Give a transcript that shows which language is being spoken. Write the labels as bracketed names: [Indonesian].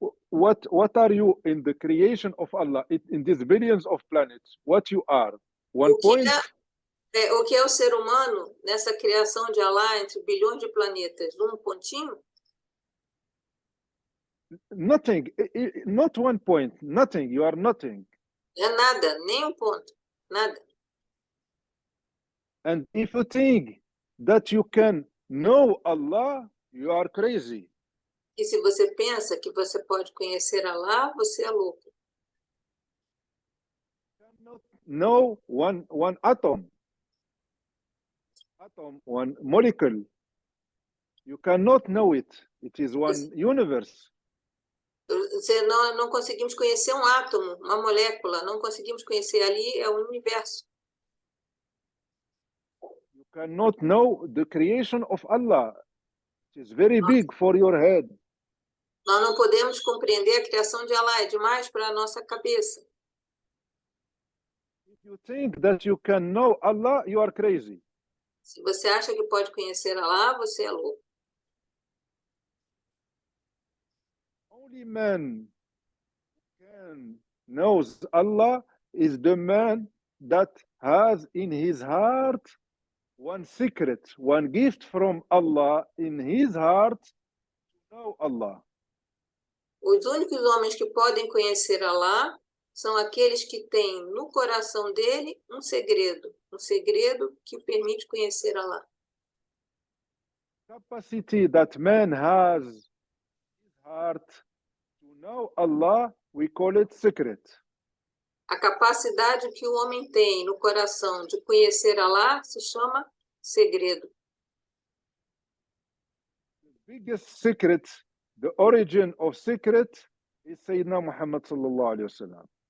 [English] What are you in the creation of Allah, in these billions of planets? What you are? One point? [Portuguese] O que é o ser humano nessa criação de Allah entre bilhões de planetas? Um pontinho? [English] Nothing, not one point, nothing, you are nothing. [Portuguese] É nada, nem um ponto, nada. [English] And if you think that you can know Allah, you are crazy. [Portuguese] E se você pensa que você pode conhecer Allah, você é louco. [English] You cannot know one atom, one molecule. You cannot know it. It is one universe. [Portuguese] Não conseguimos conhecer um átomo, uma molécula, não conseguimos conhecer ali, é um universo. [English] You cannot know the creation of Allah. It is very big for your head. [Portuguese] Nós não podemos compreender a criação de Allah, é demais para a nossa cabeça. [English] If you think that you can know Allah, you are crazy. [Portuguese] Se você acha que pode conhecer Allah, você é louco. [English] Only man who knows Allah is the man that has in his heart one secret, one gift from Allah in his heart to know Allah. [Portuguese] Os únicos homens que podem conhecer Allah são aqueles que têm no coração dele um segredo que permite conhecer Allah. [English] Capacity that man has in his heart to know Allah, we call it secret. [Portuguese] A capacidade que o homem tem no coração de conhecer Allah se chama segredo. [English] The biggest secret, the origin of secret, is Sayyidina Muhammad sallallahu alaihi wasallam.